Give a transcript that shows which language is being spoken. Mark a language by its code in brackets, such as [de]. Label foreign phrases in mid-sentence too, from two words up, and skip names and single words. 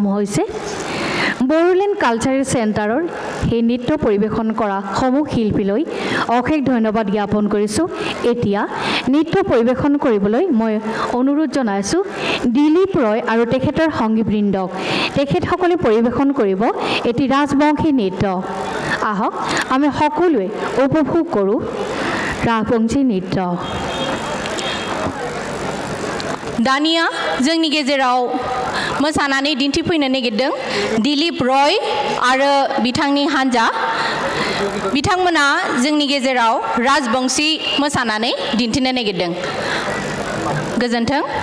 [as] হৈছে বড়োলেণ্ড কালচাৰেল চেণ্টাৰৰ সেই নৃত্য পৰিৱেশন কৰা সমূহ শিল্পীলৈ অশেষ ধন্যবাদ জ্ঞাপন কৰিছোঁ এতিয়া নৃত্য পৰিৱেশন কৰিবলৈ মই অনুৰোধ জনাইছোঁ দিলীপ ৰয় আৰু তেখেতৰ সংগীবৃন্দক তেখেতসকলে পৰিৱেশন কৰিব এটি ৰাজবংশী নৃত্য আহক আমি সকলোৱে উপভোগ কৰোঁ [hi] राजबंशी नृत्य [brx] दानिया जोंनि गेजेराव मोसानानै दिन्थिफैनो नागिरदों दिलीप रय आरो बिथांनि हान्जा बिथांमोना जोंनि गेजेराव राजबंशी मोसानानै दिन्थिनो नागिरदों गोजोन्थों